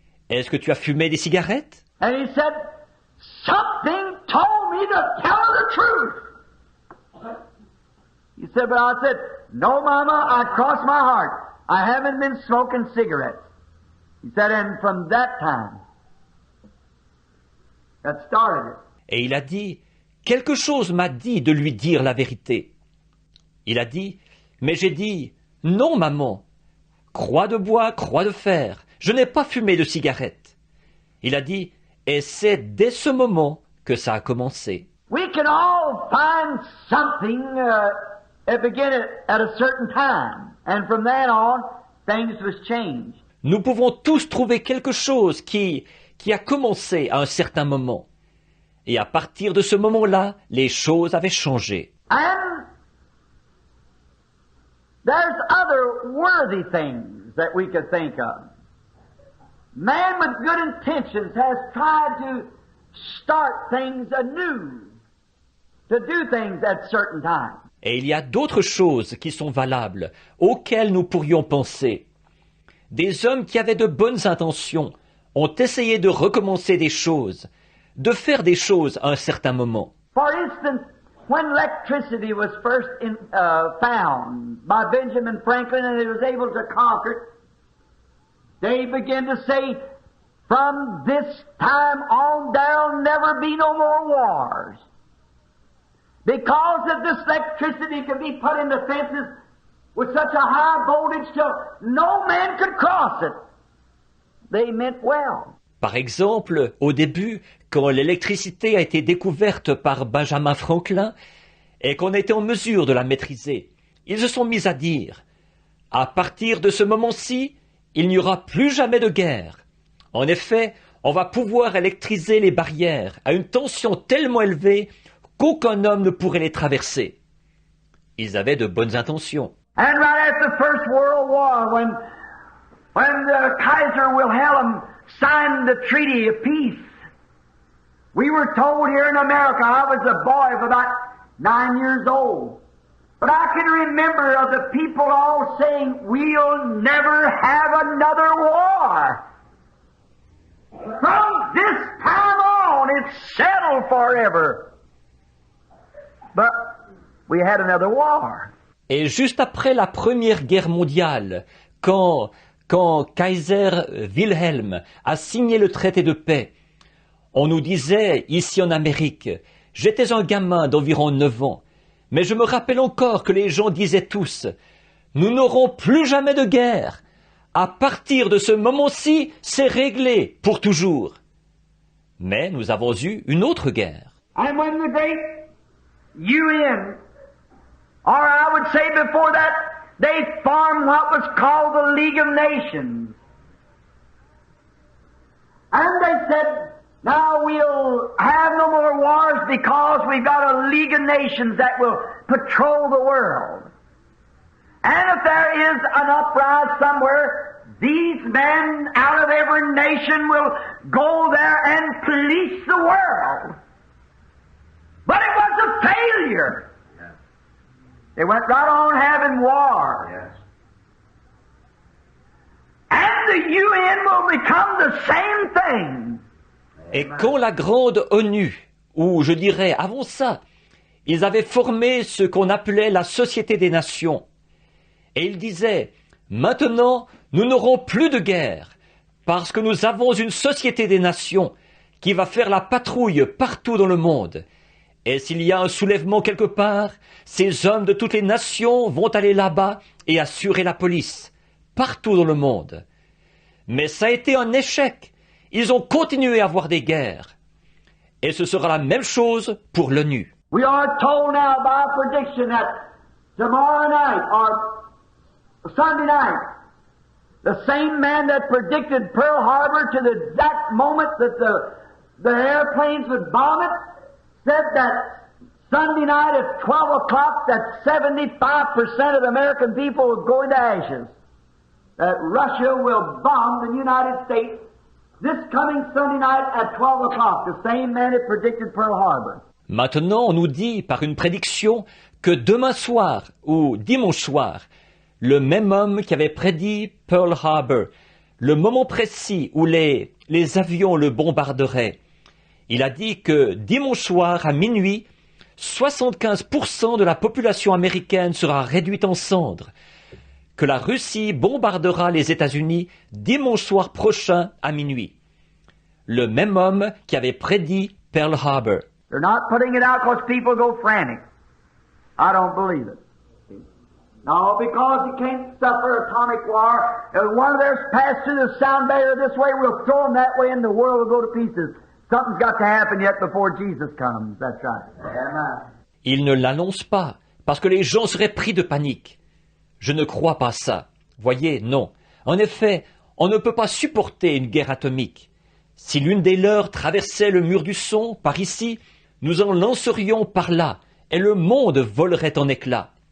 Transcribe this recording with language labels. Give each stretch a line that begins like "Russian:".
French: Est-ce que tu as fumé des cigarettes?
English: And he said, something told me to tell her the truth. He said, but I said, no, Mama, I crossed my heart. I haven't been smoking cigarettes. He said, and from that time, that started it.
French: Et il a dit, quelque chose m'a dit de lui dire la vérité. Il a dit, mais j'ai dit, non, maman, croix de bois, croix de fer, je n'ai pas fumé de cigarette. Il a dit, et c'est dès ce moment que ça a commencé.
English: We can all find something that began at a certain time. And from then on, things was changed.
French: Nous pouvons tous trouver quelque chose qui a commencé à un certain moment. Et à partir de ce moment-là, les choses avaient changé.
English: And there's other worthy things that we could think of. Man with good intentions has tried to start things anew, to do things at certain times.
French: Et il y a d'autres choses qui sont valables, auxquelles nous pourrions penser. Des hommes qui avaient de bonnes intentions ont essayé de recommencer des choses, de faire des choses à un certain moment.
English: For instance, when electricity was first found by Benjamin Franklin and he was able to conquer it, they began to say, from this time on there'll never be no more wars. Because of this electricity could be put into fences with such a high voltage till no man could cross it. They meant well.
French: Par exemple, au début, quand l'électricité a été découverte par Benjamin Franklin et qu'on était en mesure de la maîtriser, ils se sont mis à dire, à partir de ce moment-ci, il n'y aura plus jamais de guerre. En effet, on va pouvoir électriser les barrières à une tension tellement élevée qu'aucun homme ne pourrait les traverser. Ils avaient de bonnes intentions.
English: And right after the First World War, when Kaiser Wilhelm signed the Treaty of Peace, we were told here in America, I was a boy of about 9 years old, but I can remember of the people all saying, we'll never have another war. From this time on, it's settled forever. But we had another war.
French: Et juste après la Première Guerre mondiale, quand Kaiser Wilhelm a signé le traité de paix, on nous disait, ici en Amérique, j'étais un gamin d'environ 9 ans, mais je me rappelle encore que les gens disaient tous, nous n'aurons plus jamais de guerre. À partir de ce moment-ci, c'est réglé pour toujours. Mais nous avons eu une autre guerre.
English: And when the great UN, or I would say before that, they formed what was called the League of Nations. And they said, now we'll have no more wars because we've got a League of Nations that will patrol the world. And if there is an uprising somewhere, these men out of every nation will go there and police the world. But it was a failure. Yes. They went right on having war. Yes. And the UN will become the same thing.
French: Et quand la grande ONU, ou je dirais avant ça, ils avaient formé ce qu'on appelait la Société des Nations, et ils disaient, maintenant, nous n'aurons plus de guerre, parce que nous avons une Société des Nations qui va faire la patrouille partout dans le monde. Et s'il y a un soulèvement quelque part, ces hommes de toutes les nations vont aller là-bas et assurer la police, partout dans le monde. Mais ça a été un échec. Ils ont continué à avoir des guerres. Et ce sera la même chose pour l'ONU.
English: We are told now by prediction that tomorrow night or Sunday night, the same man that predicted Pearl Harbor to the exact moment that the airplanes would bomb it, said that Sunday night at 12 o'clock that 75% of the American people would go into ashes. that Russia will bomb the United States this coming Sunday night at 12 o'clock. The same man that predicted Pearl Harbor.
French: Maintenant, on nous dit par une prédiction que demain soir ou dimanche soir, le même homme qui avait prédit Pearl Harbor, le moment précis où les avions le bombarderaient, il a dit que dimanche soir à minuit, 75% de la population américaine sera réduite en cendres, que la Russie bombardera les États-Unis dimanche soir prochain à minuit. Le même homme qui avait prédit Pearl Harbor.
English: They're not putting it out because people go frantic. I don't believe it. No, because you can't suffer atomic war. If one of theirs passed through the sound barrier this way, we'll throw them that way and the world will go to pieces. Something's got to happen yet before Jesus comes. That's right. Amen.
French: Il ne l'annonce pas, parce que les gens seraient pris de panique. Je ne crois pas ça. Voyez, non. En effet, on ne peut pas supporter une guerre atomique. Si l'une des leurs traversait le mur du son, par ici, nous en lancerions par là, et le monde volerait en éclats.